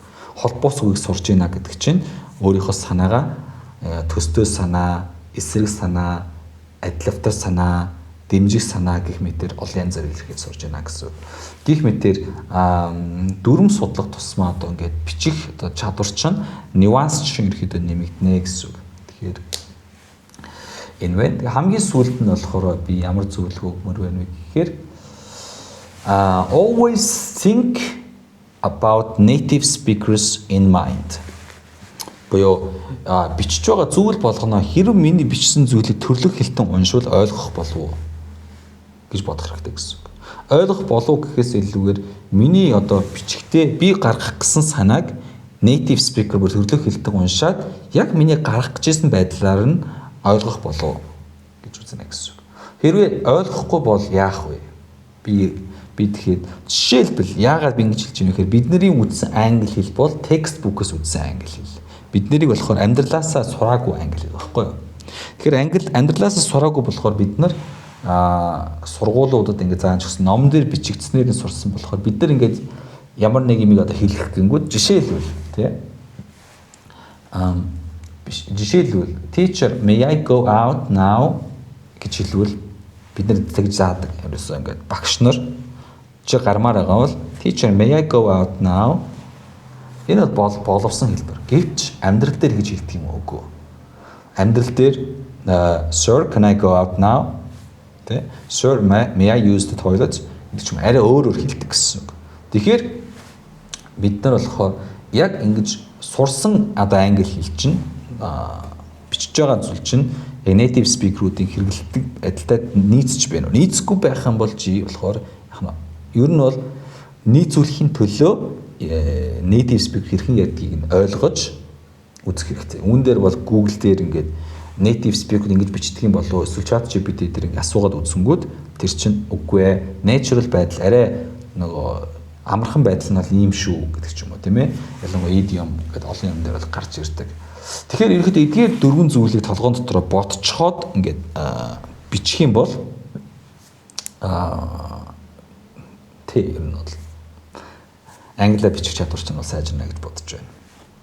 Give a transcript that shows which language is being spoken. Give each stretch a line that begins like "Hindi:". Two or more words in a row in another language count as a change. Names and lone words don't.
Mongolian: Холбоос үгийг сурж байна гэдэг чинь өөрийнхөө санаагаа төстэй санаа, эсрэг санаа, адилавтай санаа, дэмжих санаа гэх мэтэр олон янзаар илэрхийлж сурж байна гэсэн үг. Гэх мэтэр дүрм судлах тусмаа одоо ингээд бичих одоо чадвар чинь нюанс чинь ерөөдөө нэмэгдэнэ гэсэн үг. Тэгэхээр энэ вэ. Хамгийн сүүлд нь болохоор би ямар зөвлөгөө өгмөр байна вэ гэхээр
English: always think about native speakers in mind.
Mongolian: Буюу бичиж байгаа зүйл болгоно хэрв миний бичсэн зүйлийг төрлөх хэлтэн уншвал ойлгох болов уу гэж бодох хэрэгтэй гэсэн үг. Ойлгох болов гэхээс илүүгээр миний одоо бичгтээ би гаргах гэсэн санааг
English: native speaker
Mongolian: бүр төрлөх хэлтэн уншаад яг миний гаргах гэжсэн байдлаар нь ойлгох болов гэж үзнэ гэсэн үг. Хэрвээ ойлгохгүй бол яах вэ? Би тэгэхээр жишээлбэл яагаад би ингэж хэлж байгаа юм гэхээр бидний үзсэн англи хэл бол textbook-ос үзсэн англи хэл. Бид нарыг болохоор амьдралаасаа сураагүй англи хэл байхгүй юу? Тэгэхээр амьдралаасаа сураагүй болохоор бид нар сургуулиудад ингээд зааж өгсөн ном дээр бичигдснээр нь сурсан болохоор бид нар ингээд ямар нэг юм одоо хэлэх гингүүд жишээлбэл тий жишээлбэл
English: teacher may I go out now
Mongolian: гэж хэлвэл бид нар тэгж заадаг ерөөсөө ингээд багш нар чи гармаар байгаа бол
English: teacher may I go out now
Mongolian: энэ бол боловсон хэлбэр. Гэвч амьдрал дээр гэж хэлдэг юм уу үгүй. Амьдрал дээр
English: sir can I go out now?
Mongolian: Тэ
English: sir may I use the toilet
Mongolian: гэдэг ч юм арай өөрөөр хэлдэг гэсэн үг. Тэгэхээр бид нар болохоор яг ингэж сурсан одоо англи хэл чинь бичиж байгаа зүйл чинь
English: native speaker-
Mongolian: уудын хэрэглэдэг адилтай нийцж байна уу? Нийцэхгүй байх юм бол чи болохоор ер нь бол нийцүүлэхийн төлөө
English: native speaker
Mongolian: хэрхэн ядгийг нь ойлгож үзэх хэрэгтэй. Үүн дээр бол Google дээр ингээд
English: native speaker
Mongolian: ингэж бичдэг юм болов уу? Эсвэл ChatGPT дээр ингээд асуугаад үзсэнгүүд тэр чинь үгүй ээ. Natural байдал арай нөгөө амархан байдал нь бол ийм шүү гэдэг ч юм уу тийм ээ. Ялангуяа idiom гэдэг олон юм дээр бол гарч ирдэг. Тэгэхээр ерөнхийдөө эдгээр дөрвөн зүйлийг толгоон дотор ботцоход ингээд бичих юм бол тэр нь бол англиар бичих чадвар чинь бол сайжирна гэж бодож байна.